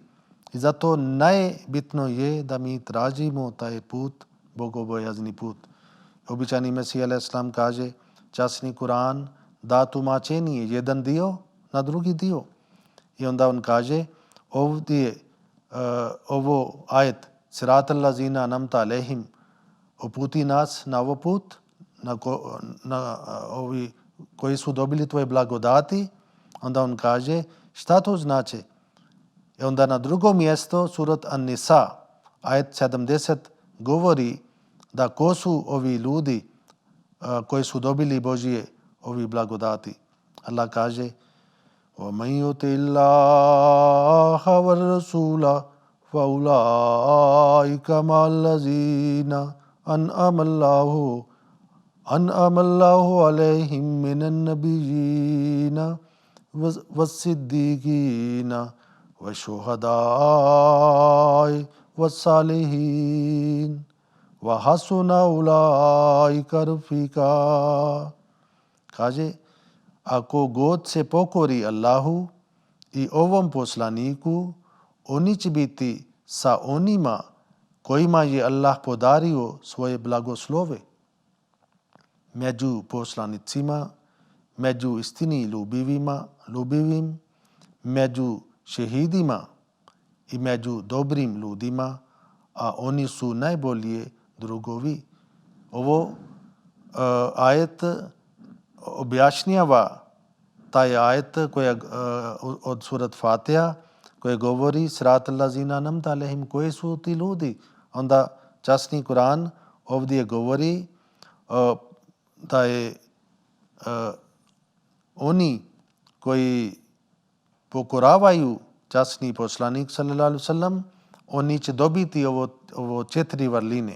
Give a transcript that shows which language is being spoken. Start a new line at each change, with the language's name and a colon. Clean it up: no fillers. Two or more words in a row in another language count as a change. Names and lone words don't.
Bosnian: I zato najbitno je da mi tražimo taj put, bogobojazni put. Običajni Mesih a.s. kaže, časni Kur'an da tumačenje jedan dio na drugi dio. I onda on kaže, ovdje ovo ajet
Arabic: صراط الذين أنعمت عليهم,
Bosnian: uputi nas na ovo put, na ovi koji su dobili tvoje blagodati. Onda on kaže, šta to znači? I onda na drugom mjestu surat An-Nisa, ajet 70, govori da ko su ovi ljudi koji su dobili Božje ovi blagodati. Allah kaže,
Arabic: وَمَنْ يُطِعِ اللَّهَ وَالرَّسُولَ فَأُولَٰئِكَ مَعَ الَّذِينَ أَنْعَمَ اللَّهُ عَلَيْهِمْ مِنَ النَّبِيِّينَ وَالصِّدِّيقِينَ وَالشُّهَدَاءِ وَالصَّالِحِينَ وَحَسُنَ أُولَٰئِكَ رَفِيقًا.
Bosnian: Kaže, ako god se pokori Allahu i ovom poslaniku, oni će biti sa onima kojima je Allah podario svoje blagoslove. Među poslanicima, među istini ljubivim, među šehidima i među dobrim ljudima, a oni su najbolje drugovi. Ovo ajet objašnjava taj ajet od surat Fatiha koji govori
Arabic: صراط الذين أنعمت عليهم,
Bosnian: koji su ti ljudi. Onda časni Kur'an ovdje govori da je oni koji pokoravaju časni poslanik
Arabic: صلى الله عليه وسلم,
Bosnian: oni će dobiti ovo 4 vrline.